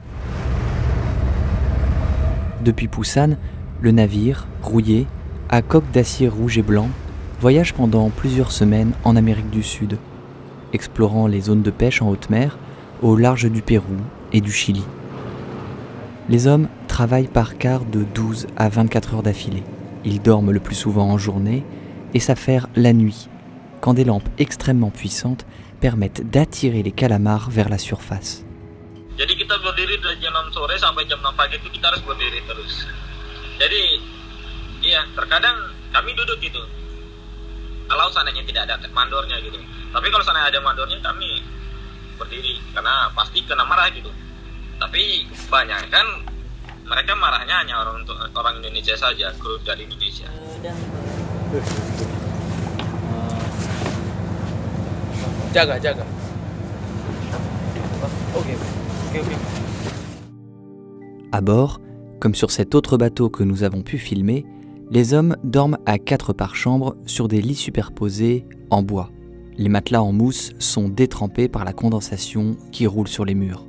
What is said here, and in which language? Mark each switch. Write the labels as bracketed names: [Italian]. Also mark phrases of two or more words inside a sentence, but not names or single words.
[French] Depuis Pusan, le navire, rouillé, à coque d'acier rouge et blanc, voyage pendant plusieurs semaines en Amérique du Sud, explorant les zones de pêche en haute mer au large du Pérou et du Chili. Les hommes travaillent par quart de 12 à 24 heures d'affilée. Ils dorment le plus souvent en journée et s'affairent la nuit, quand des lampes extrêmement puissantes permettent d'attirer les calamars vers la surface. [Indonesian] Jadi kita berdiri dari jam 6 sore sampai jam 6 pagi itu kita harus berdiri terus. Jadi iya, terkadang kami duduk gitu. Kalau seandainya tidak ada mandornya gitu. Tapi kalau seandainya ada mandornya kami berdiri karena pasti kena marah gitu. Tapi banyak kan mereka marahnya hanya orang Indonesia saja, kru dari Indonesia. Jaga. Ok. [French] À bord, comme sur cet autre bateau que nous avons pu filmer, les hommes dorment à 4 par chambre sur des lits superposés en bois. Les matelas en mousse sont détrempés par la condensation qui roule sur les murs.